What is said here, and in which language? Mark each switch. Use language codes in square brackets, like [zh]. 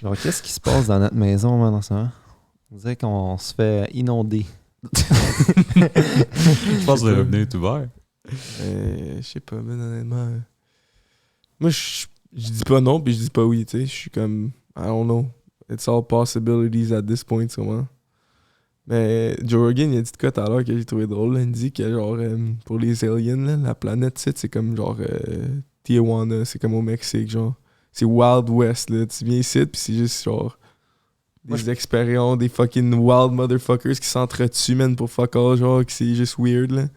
[fr] Genre, qu'est-ce qui se passe dans notre maison maintenant, ça? On dirait qu'on se fait inonder. Je pense que le robinet est ouvert. Je sais pas, man, honnêtement. Moi, je dis pas non, puis je dis pas oui, tu sais. Je suis comme, [en] I don't know. It's all possibilities at this point, [fr] sûrement. Mais Joe Rogan, il a dit de quoi tout à l'heure que j'ai trouvé drôle. Là. Il dit que, genre, pour les aliens, là, la planète, c'est comme, genre, Tijuana, c'est comme au Mexique, genre. C'est [en] Wild West, [fr] là. Tu viens ici, puis c'est juste, genre, des expériences, des [en] fucking wild motherfuckers [fr] qui s'entretuent, man, pour [en] fuck all, [fr] genre, que c'est juste weird, là.